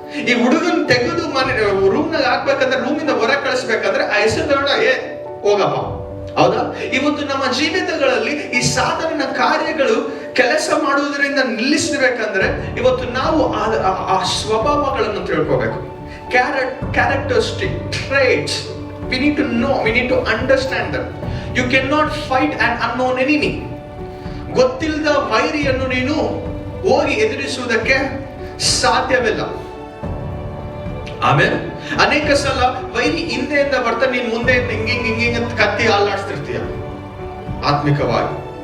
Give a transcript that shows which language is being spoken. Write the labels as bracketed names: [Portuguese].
[Kannada] ಈ ಹುಡುಗನ್ ತೆಗೆದು ರೂಮ್ ನಲ್ಲಿ ಹಾಕ್ಬೇಕಂದ್ರೆ, ರೂಮಿಂದ ಹೊರ ಕಳಿಸ್ಬೇಕಂದ್ರೆ ಆ ಹೆಸರು ತಗೊಂಡ ಹೋಗಪ್ಪ, ಹೌದಾ? ಇವತ್ತು ನಮ್ಮ ಜೀವಿತಗಳಲ್ಲಿ ಈ ಸಾಧನ ಕಾರ್ಯಗಳು ಕೆಲಸ ಮಾಡುವುದರಿಂದ ನಿಲ್ಲಿಸಬೇಕಂದ್ರೆ ಇವತ್ತು ನಾವು ಆ ಸ್ವಭಾವಗಳನ್ನು ತಿಳ್ಕೋಬೇಕು. [English] Characteristic traits we need to know, we need to understand them. You cannot fight an unknown enemy. [Kannada] ಗೊತ್ತಿಲ್ಲದ ವೈರಿಯನ್ನು ನೀನು ಹೋಗಿ ಎದುರಿಸುವುದಕ್ಕೆ ಸಾಧ್ಯವಿಲ್ಲ. ಆಮೇಲೆ ಅನೇಕ ಸಲ ವೈರಿ ಹಿಂದೆಯಿಂದ ಬರ್ತಾ ನೀನ್ ಮುಂದೆ ಹಿಂಗೆ ಕತ್ತಿ ಅಲ್ಲಾಡ್ತಿರ್ತೀಯ ಆತ್ಮಿಕವಾಗಿ.